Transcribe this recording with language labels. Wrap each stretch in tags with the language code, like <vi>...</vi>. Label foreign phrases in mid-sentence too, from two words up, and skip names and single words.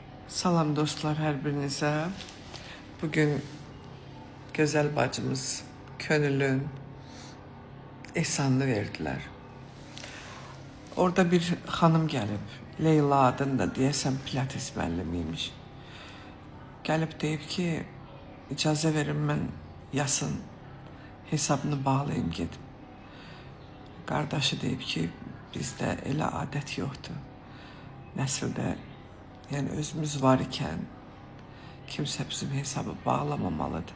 <tr>Salam dostlar her birinize. Bugün güzel bacımız Könül'ün ehsanını verdiler. Orada bir hanım gelip,</tr> <az>Leyla adında deyəsən pilates müəllimiymiş. Gəlib deyib ki, icazə verin mən yasın, hesabını bağlayayım gedim. Qardaşı deyib ki, bizdə elə adət yoxdur. Nəsildə, yəni özümüz var ikən, kimsə bizim hesabı bağlamamalıdır.</az>